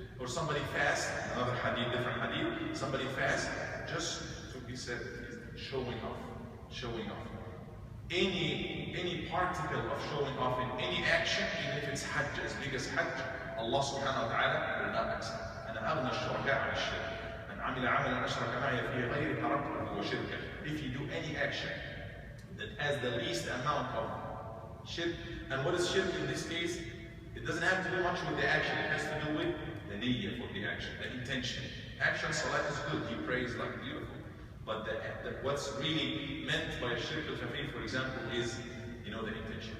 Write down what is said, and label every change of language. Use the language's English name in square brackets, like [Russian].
[English] Or somebody fast, another hadith, different hadith, somebody fast, just to be said, showing off, showing off. Any particle of showing off in any action, even if it's hajj, as big as hajj, Allah subhanahu wa ta'ala will not accept. [Arabic] أنا أغنى الشركاء عن الشرك. من عمل عملا أشرك معي فيه غيري تركته وشركه. [English] If you do any action that has the least amount of shirk, and what is shirk in this case? It doesn't have to do much with the action, it has to do with the niyyah for the action, the intention. Action, salat is good, he prays like beautiful. But what's really meant by shirk al-khafif, for example, is the intention.